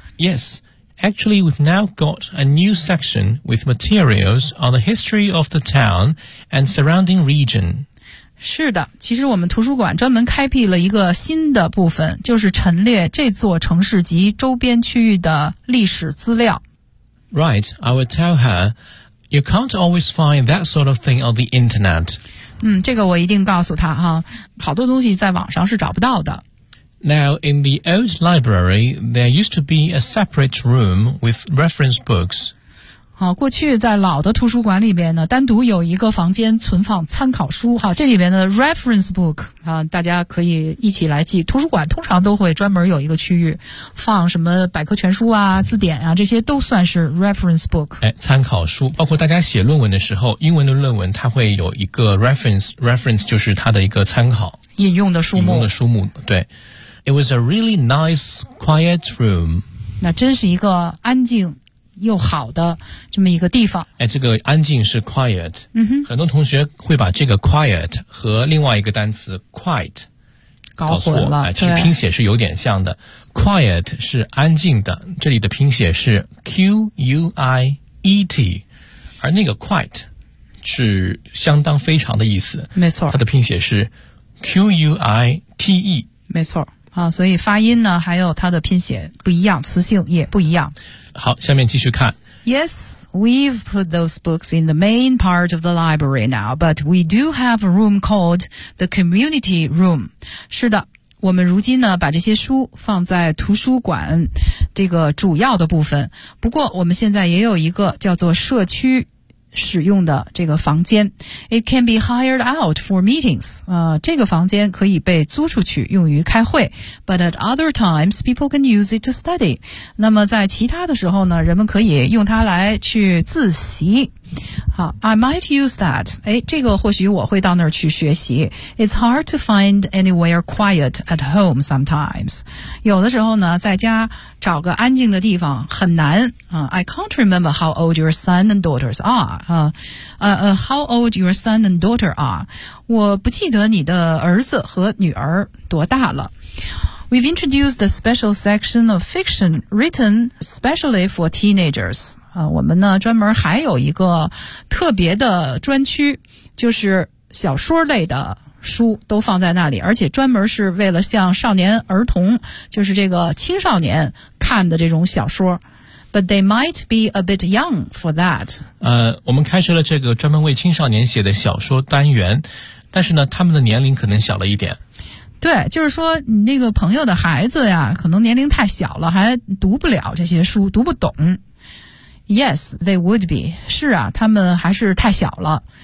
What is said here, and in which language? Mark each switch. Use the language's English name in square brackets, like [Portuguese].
[English] ？Yes, actually, we've now got a new section with materials on the history of the town and surrounding region. [Chinese] 是的，其实我们图书馆专门开辟了一个新的部分，就是陈列这座城市及周边区域的历史资料。 [English] Right, I will tell her, you can't always find that sort of thing on the internet. [Chinese] 这个我一定告诉她哈，好多东西在网上是找不到的。 [English] Now, in the old library, there used to be a separate room with reference books. [Chinese] 好，过去在老的图书馆里边呢，单独有一个房间存放参考书。好，这里边的 reference book 啊，大家可以一起来记。图书馆通常都会专门有一个区域，放什么百科全书啊、字典啊，这些都算是 reference book。哎，参考书，包括大家写论文的时候，英文的论文它会有一个 reference 就是它的一个参考引用的书目。引用的书目，对。 [English] It was a really nice quiet room。 [Chinese] 那真是一个安静。又好的这么一个地方。哎，这个安静是 quiet。嗯哼，很多同学会把这个 quiet 和另外一个单词 quite 搞混了。其实拼写是有点像的。quiet 是安静的，这里的拼写是 quiet， 而那个 quite 是相当非常的意思。没错，它的拼写是 quite。没错啊，所以发音呢，还有它的拼写不一样，词性也不一样。好，下面继续看。 [English] Yes, we've put those books in the main part of the library now, but we do have a room called the community room. [Chinese] 是的，我们如今呢，把这些书放在图书馆这个主要的部分。不过，我们现在也有一个叫做社区使用的这个房间。 [English] It can be hired out for meetings. [Chinese] 这个房间可以被租出去用于开会。 [English] But at other times, people can use it to study. [Chinese] 那么在其他的时候呢，人们可以用它来去自习。好， [English] I might use that. [Chinese] 这个或许我会到那儿去学习。 [English] It's hard to find anywhere quiet at home sometimes. [Chinese] 有的时候呢，在家找个安静的地方很难。 [English] I can't remember how old your son and daughters are. How old your son and daughter are. [Chinese] 我不记得你的儿子和女儿多大了。 [English] We've introduced a special section of fiction written specially for teenagers. [Chinese] 我们呢专门还有一个特别的专区，就是小说类的书都放在那里，而且专门是为了像少年儿童，就是这个青少年看的这种小说。 [English] But they might be a bit young for that. [Chinese] 我们开设了这个专门为青少年写的小说单元，但是呢，他们的年龄可能小了一点。对，就是说你那个朋友的孩子呀，可能年龄太小了，还读不了这些书，读不懂。 [English] Yes, they would be. [Chinese] 是啊，他们还是太小了。